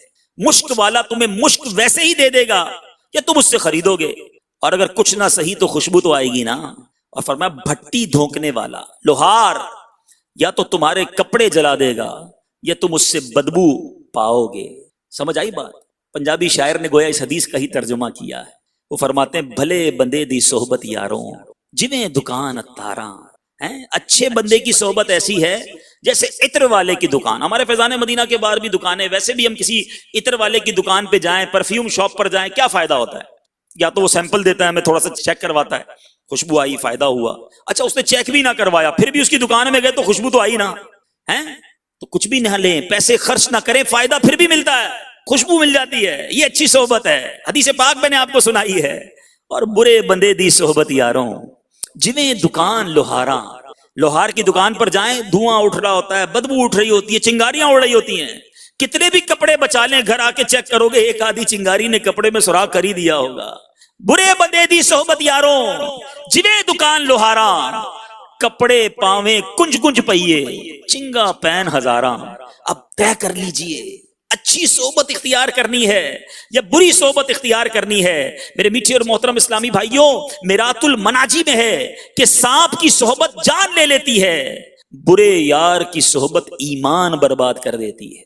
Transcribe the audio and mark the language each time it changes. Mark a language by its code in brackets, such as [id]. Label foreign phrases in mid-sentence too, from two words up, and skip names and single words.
[ur] مشک والا تمہیں مشک ویسے ہی دے دے گا کہ تم اس سے خریدو گے، اور اگر کچھ نہ صحیح تو خوشبو تو آئے گی نا. اور فرمایا بھٹی دھونکنے والا، لوہار، یا تو تمہارے کپڑے جلا دے گا یا تم اس سے بدبو پاؤ گے. سمجھ آئی بات؟ پنجابی شاعر نے گویا اس حدیث کا ہی ترجمہ کیا ہے. وہ فرماتے ہیں [pa] بھلے بندے دی صحبت یاروں جویں دکان اتاراں. [ur] اچھے بندے کی صحبت ایسی ہے جیسے عطر والے کی دکان. ہمارے فیضان مدینہ کے باہر بھی دکانیں، ویسے بھی ہم کسی عطر والے کی دکان پہ جائیں، پرفیوم شاپ پر جائیں، کیا فائدہ ہوتا ہے؟ یا تو وہ سیمپل دیتا ہے، ہمیں تھوڑا سا چیک کرواتا ہے، خوشبو آئی فائدہ ہوا. اچھا اس نے چیک بھی نہ کروایا پھر بھی اس کی دکان میں گئے تو خوشبو تو آئی نا. تو کچھ بھی نہ لیں، پیسے خرچ نہ کریں، فائدہ پھر بھی ملتا ہے، خوشبو مل جاتی ہے. یہ اچھی صحبت ہے. حدیث پاک میں نے آپ کو سنائی ہے. [pa] اور برے بندے دی صحبت یاروں جویں دکان لوہاراں. [ur] لوہار کی دکان پر جائیں، دھواں اٹھ رہا ہوتا ہے، بدبو اٹھ رہی ہوتی ہے، چنگاریاں اڑ رہی ہوتی ہیں. کتنے بھی کپڑے بچا لیں، گھر آ کے چیک کرو گے ایک آدھی چنگاری نے کپڑے میں سراغ کر ہی دیا ہوگا. [pa] برے بندے دی صحبت یاروں جویں دکان لوہاراں، کپڑے پاویں کنج کنج پئیے، چنگا پین ہزاراں. [ur] اب طے کر لیجئے اچھی صحبت اختیار کرنی ہے یا بری صحبت اختیار کرنی ہے. میرے میٹھے اور محترم اسلامی بھائیوں، میرات المناجی میں ہے کہ سانپ کی صحبت جان لے لیتی ہے، برے یار کی صحبت ایمان برباد کر دیتی ہے.